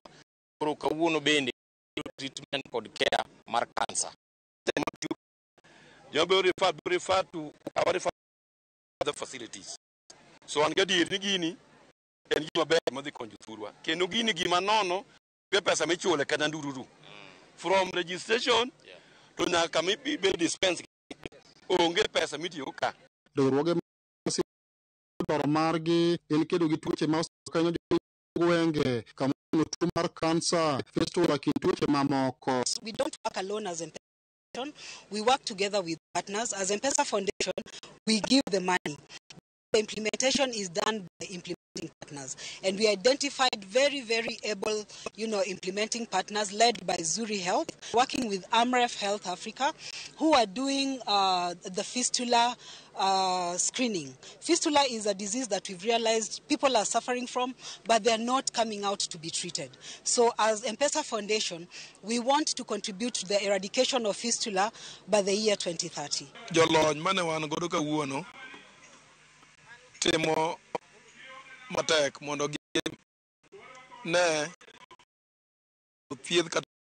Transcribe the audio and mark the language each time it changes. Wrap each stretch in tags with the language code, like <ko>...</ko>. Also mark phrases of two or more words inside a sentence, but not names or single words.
<luo>Koro kawuono bende treatment kod care mar kansa.</luo> <en>You will refer to our other facilities.</en> <luo>So an gadier ni gini en gima ber madhi konyo thurwa. Kendo gini gima nono ke pesa michule kana ndururu.</luo> <en>From registration to</en> <luo>nyaka be dispense onge pesa mitiyo ka. Riwruoge dwaro margi en kedo gi tuoche ma osekanyo gwenge kama tuo mar kansa, fistula kod tuoche mamoko.</luo> <en>We don't work alone as M-Pesa. We work together with partners. As M-Pesa Foundation, we give the money. The implementation is done by implementing partners. And we identified very, very able, implementing partners led by Zuri Health, working with Amref Health Africa, who are doing the fistula screening. Fistula is a disease that we've realized people are suffering from, but they're not coming out to be treated. So as M-Pesa Foundation, we want to contribute to the eradication of fistula by the year 2030.</en> <luo>Temo matek mondo gi ne thieth kata</luo>